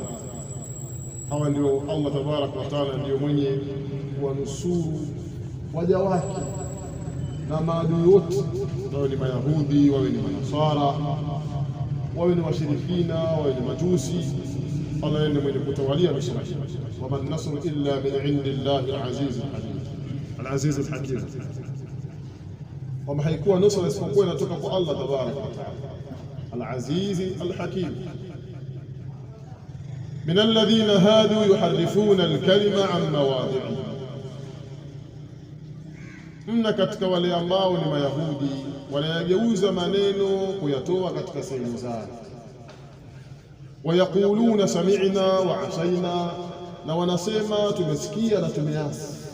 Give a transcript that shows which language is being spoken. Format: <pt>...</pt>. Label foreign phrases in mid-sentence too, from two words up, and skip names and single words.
<sw>Hawa ndio</sw> <ar>الله تبارك وتعالى</ar> <sw>ndio mwenye kuwanusuru waja wake na maadui wote, wawe ni Mayahudi, wawe ni Manasara, wawe ni washirikina, wawe ni majusi. Allah ndiye mwenye kutawalia nusra.</sw> <ar>وما النصر إلا من عند الله العزيز الحكيم، العزيز الحكيم.</ar> <sw>Wama haikuwa nusra isipokuwa inatoka kwa</sw> <ar>الله تبارك وتعالى, العزيز الحكيم. من الذين هادوا يحرفون الكلم عن مواضعه,</ar> <sw>mna katika wale ambao ni Mayahudi wanayageuza maneno kuyatoa katika sehemu zake.</sw> <ar>ويقولون سمعنا وعصينا,</ar> <sw>na wanasema tumesikia na tumeasi.</sw>